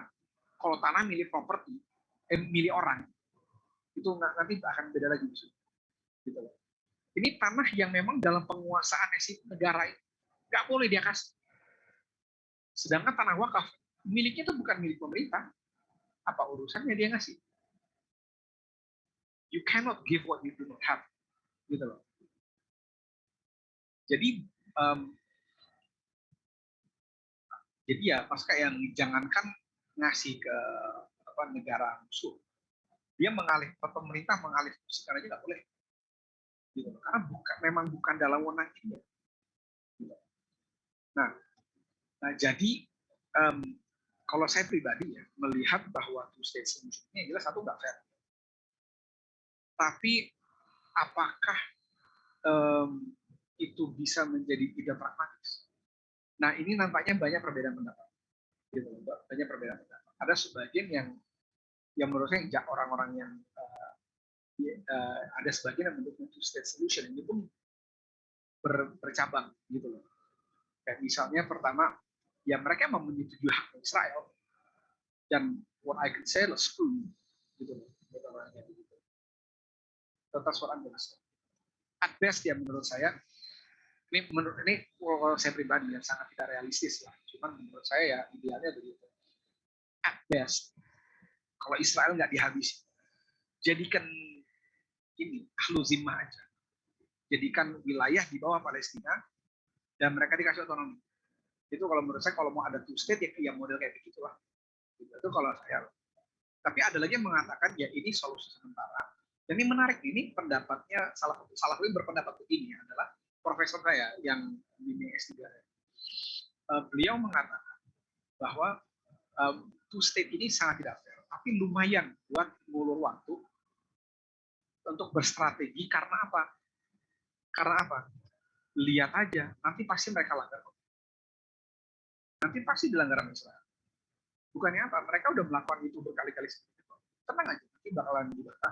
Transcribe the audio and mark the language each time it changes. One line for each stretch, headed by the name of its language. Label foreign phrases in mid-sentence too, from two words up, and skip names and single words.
Indonesian: Kalau tanah milik properti, milik orang, itu nanti akan beda lagi. Gitu loh. Ini tanah yang memang dalam penguasaan negara itu nggak boleh dia kasih. Sedangkan tanah wakaf miliknya itu bukan milik pemerintah. Apa urusannya dia ngasih?
English: You cannot give what you do not have.
Indonesian: Gitu loh. Jadi ya pas kayak yang jangankan ngasih ke negara musuh, dia pemerintah mengalih fungsikan aja nggak boleh, gitu. Karena memang bukan dalam wewenang dia. Gitu. Nah jadi kalau saya pribadi ya melihat bahwa
English: two state solution
Indonesian: ini jelas satu nggak fair. Tapi apakah itu bisa menjadi tidak pragmatis? Nah ini nampaknya banyak perbedaan pendapat. Gitu, banyak perbedaan pendapat. Ada sebagian yang menurut saya orang-orang yang ada sebagian yang mendukung
English: two state solution
Indonesian: ini pun bercabang gitu loh. Kayak misalnya pertama, ya mereka memang menyetujui hak Israel dan
English: what I can say
Indonesian: lah screw gitu loh.
English: That's what I'm gonna say. At best
Indonesian: ya menurut saya ini kalau saya pribadi yang sangat tidak realistis lah. Cuman menurut saya ya idealnya begitu.
English: At best,
Indonesian: kalau Israel nggak dihabisi, jadikan ini
Arabic: أهل الذمة
Indonesian: aja. Jadikan wilayah di bawah Palestina dan mereka dikasih otonomi. Itu kalau menurut saya kalau mau ada
English: two state
Indonesian: ya model kayak begitulah. Itu kalau saya. Tapi ada lagi yang mengatakan ya ini solusi sementara. Dan ini menarik, ini pendapatnya salah satu berpendapat begini adalah profesor saya yang di S3. Beliau mengatakan bahwa
English: two state
Indonesian: ini sangat tidak fair, tapi lumayan buat ngulur waktu untuk berstrategi. Karena apa? Lihat aja, nanti pasti mereka langgar. Nanti pasti dilanggar Israel. Bukannya apa? Mereka udah melakukan itu berkali-kali. Tenang aja, nanti bakalan dibantah.